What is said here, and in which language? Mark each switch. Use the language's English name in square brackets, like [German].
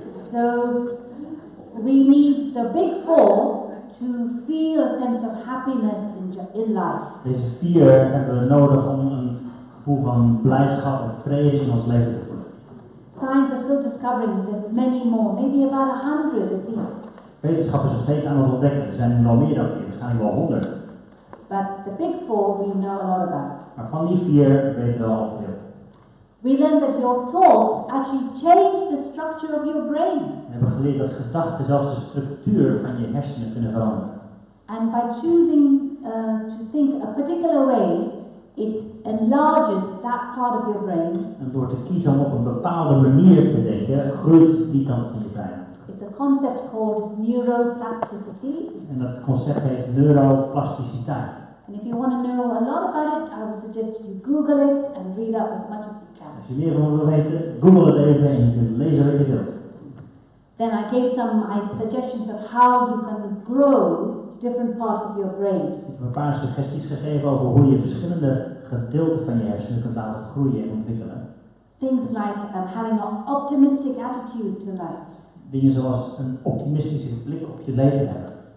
[English] So we need the big four to feel a sense of happiness in life. [Dutch] Deze vier hebben we nodig om een gevoel van blijdschap en vrede in ons leven te voelen. [English] Science is still discovering there's many more, maybe about 100 at least. [Dutch] Wetenschap is nog steeds aan het ontdekken. Er zijn er wel meer dan vier, waarschijnlijk wel 100. [English] But the big four we know a lot about. [Dutch] Maar van die vier weten we al veel. [English] We learned that your thoughts actually change the structure of your brain. [Dutch] We hebben geleerd dat gedachten zelfs de structuur van je hersenen kunnen veranderen. [English] And by choosing to think a particular way, it enlarges that part of your brain. [Dutch] En door te kiezen om op een bepaalde manier te denken, groeit die kant van je brein. [English] It's a concept called neuroplasticity. [Dutch] En dat concept heet neuroplasticiteit. [English] And if you want to know a lot about it, I would suggest you Google it and read up as much as you can. [Dutch] Als je meer van wil weten, google het even en je kunt lezen wat je wilt. [English] Then I gave some suggestions of how you can grow different parts of your brain. [Dutch] Ik heb een paar suggesties gegeven over hoe je verschillende gedeelten van je hersenen kunt laten groeien en ontwikkelen. [English] Things like having an optimistic attitude to life, [Dutch] Dingen zoals een optimistische blik op je leven hebben.